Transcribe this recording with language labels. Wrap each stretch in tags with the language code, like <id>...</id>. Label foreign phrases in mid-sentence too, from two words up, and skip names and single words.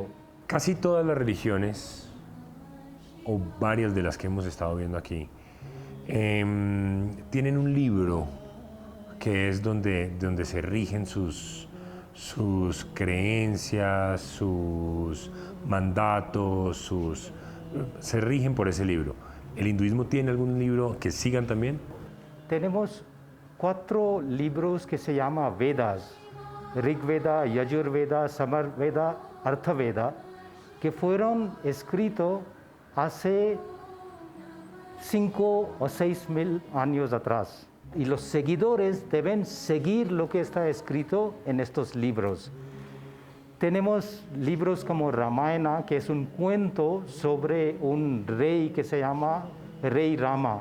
<es>Casi todas las religiones, o varias de las que hemos estado viendo aquí, tienen un libro que es donde se rigen sus creencias, sus mandatos, se rigen por ese libro. ¿El hinduismo tiene algún libro que sigan también? Tenemos 4 libros que se llaman Vedas: Rig Veda, Yajur Veda, Samar Veda, Artha Veda, que fueron escritos hace 5 o 6 mil años atrás. Y los seguidores deben seguir lo que está escrito en estos libros. Tenemos libros como Ramayana, que es un cuento sobre un rey que se llama Rey Rama.</es>